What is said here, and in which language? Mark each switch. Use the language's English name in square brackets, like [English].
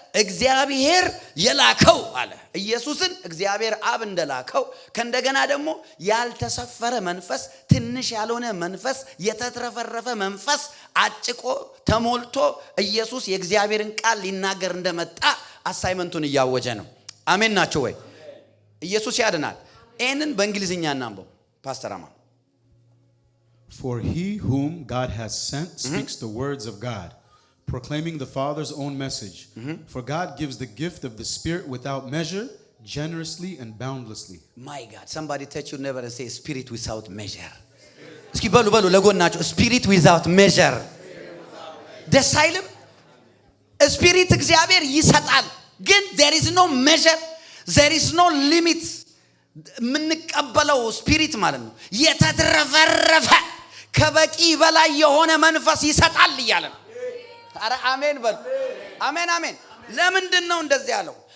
[Amharic] እግዚአብሔር የላከው አለ። ኢየሱስን እግዚአብሔር አብ እንደላከው ከእንደገና ደግሞ ያልተሰፈረ መንፈስ፣ ትንሽ ያልሆነ መንፈስ፣ የተትረፈረፈ መንፈስ አጭቆ ተሞልቶ ኢየሱስ የእግዚአብሔርን ቃል ሊናገር እንደመጣ አሳይመንቱን እያወጀ ነው። አሜን ናቸው ወይ? ኢየሱስ ያድናል። ይህንን በእንግሊዝኛ እናንበው ፓስተር አማን። [English] For he whom God has sent speaks the words of God, proclaiming the Father's own message. For God gives the gift of the Spirit without measure, generously and boundlessly. My God, somebody touch your neighbor and say spirit without measure. [Amharic] እስኪ በሉ ለጎናችሁ [English] spirit without measure። [Amharic] ደስ አይልም? ስፒሪት እግዚአብሔር ይሰጣል፣ ግን [English] there is no measure, there is no limit። [Amharic] የምንቀበለው ስፒሪት ማለት ነው የተትረፈረፈ ከበቂ በላይ የሆነ መንፈስ ይሰጣል እያለ ነው። አረ አሜን በሉ። አሜን አሜን። ለምንድን ነው እንደዚህ ያለው?